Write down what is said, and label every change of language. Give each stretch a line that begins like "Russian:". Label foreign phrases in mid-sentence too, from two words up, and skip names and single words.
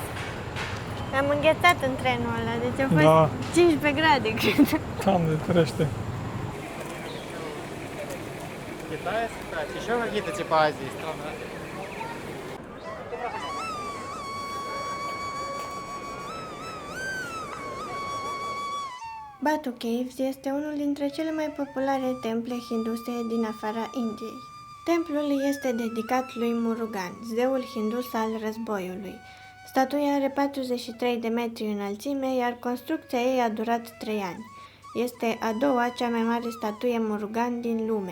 Romanian: Am înghețat în trenul ăla, deci a fost 15 grade, cred. Doamne, ferește.
Russian: Китая, кстати, еще какие-то типа Азии страны.
Romanian: Batu Caves este unul dintre cele mai populare temple hinduse din afara Indiei. Templul este dedicat lui Murugan, zeul hindus al războiului. Statuia are 43 de metri înălțime, iar construcția ei a durat 3 ani. Este a doua cea mai mare statuie Murugan din lume.